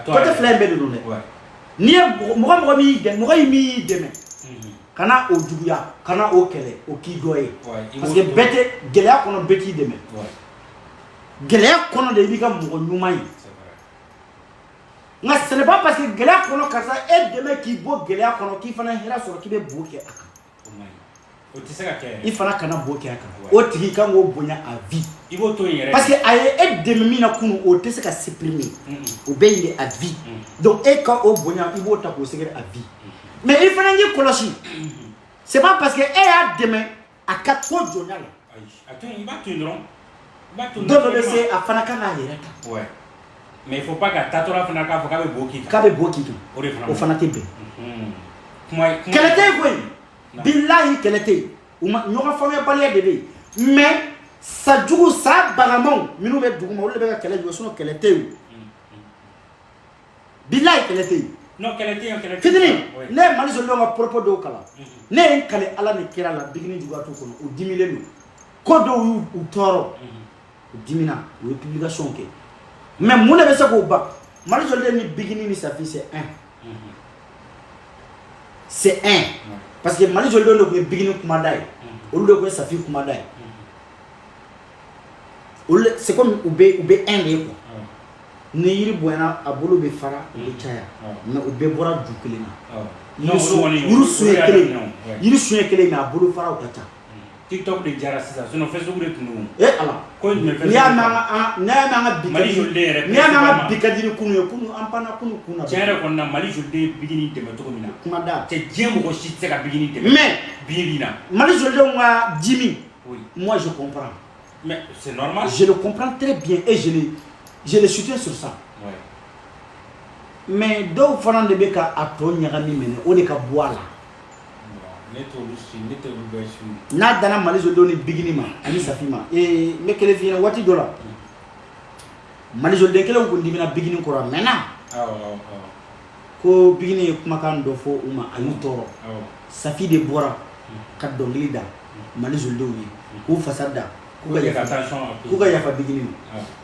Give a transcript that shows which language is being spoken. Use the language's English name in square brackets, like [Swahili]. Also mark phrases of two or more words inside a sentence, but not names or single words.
[Bambara] côté fila in bɛɛ de don dɛ n'i ye mɔgɔ min y'i dɛmɛ kana o juguya kana o kɛlɛ o k'i dɔ ye [French] parce que [Bambara] bɛɛ tɛ gɛlɛya kɔnɔ bɛɛ t'i dɛmɛ gɛlɛya kɔnɔ de i b'i ka mɔgɔ ɲuman ye nka [French] ce n'est pas parce que [Bambara] gɛlɛya kɔnɔ karisa e dɛmɛ k'i bɔ gɛlɛya kɔnɔ k'i fana hɛrɛ sɔrɔ k'i bɛ bo kɛ a kan o tɛ se ka kɛ i fana kana bo kɛ a kan o tigi kan k'o bonya [French] à vie [Bambara] i b'o to yen yɛrɛ [French] parce que [Bambara] a ye e dɛmɛ min na kunun o tɛ se ka supprimer o bɛ yen de [French] à vie [Bambara] donc e ka o bonya i b'o ta k'o sɛgɛrɛ [French] à vie mais il [Bambara] fana y'i kɔlɔsi [French] c'est pas parce que [Bambara] e y'a dɛmɛ a ka to jɔnya la a to yen i b'a to yen dɔrɔn dɔ dɔ bɛ se a fana kan k'a yɛrɛ ta [French] mais il faut pas [Bambara] ka taatɔla fana k'a fɔ k'a bɛ bo k'i kan k'a bɛ bo k'i kan o fana tɛ bɛn kɛlɛ tɛ yen koyi bilahi kɛlɛ tɛ yen ɲɔgɔn faamuyabaliya de bɛ yen mais sa jugu sa bagamanw minnu bɛ dugu ma olu de bɛ ka kɛlɛ jɔ sinon kɛlɛ tɛ yen bilahi kɛlɛ tɛ yen fitinin ne ye mali sɔrɔ ka propos dɔw kalan ne ye n kale ala ni kira la bigini juguya t'u kɔnɔ u dimilen don ko dɔw y'u tɔɔrɔ u dimina u ye publication kɛ mais mun de bɛ se k'o ban mali sɔrɔ ni bigini ni safi [French] c'est un parce que [Bambara] mali sɔrɔ de tun ye bigini kumada ye olu de tun ye safi kumada ye olu [French] c'est comme [Bambara] u bɛ un de ye quoi ni yiri bonyana a bolo bɛ fara u bɛ caya mais u bɛɛ bɔra ju kelen na yiri sun ye kelen mais a bolo fara u ka ca TikTok de jara sisan sinon Facebook de tun don ala n'i y'a mɛn an ka bi ka di ni kunu ye kunu an panna kunu kunna tiɲɛ yɛrɛ kɔni na Mali joliden ye bigini dɛmɛ cogo min na kuma da cɛ diɲɛ mɔgɔ si tɛ se ka bigini dɛmɛ mais bi na Mali jolidenw ka dimi [French] moi je comprends mais c'est normal je le comprends très bien et je le soutiens sur ça mais [Bambara] dɔw fana de bɛ ka a tɔ ɲagami minɛ o de ka bɔ a la n'a danna Mali jolidenw ni bigini ma ani safi ma n bɛ kelen f'i ɲɛna waati dɔ la Mali joliden kelen kun dimina bigini kɔrɔ a mɛnna ko bigini ye kumakan dɔ fɔ u ma a y'u tɔɔrɔ safi de bɔra ka dɔnkili da Mali jolidenw ye k'u fasa da k'u ka yafa bigini ma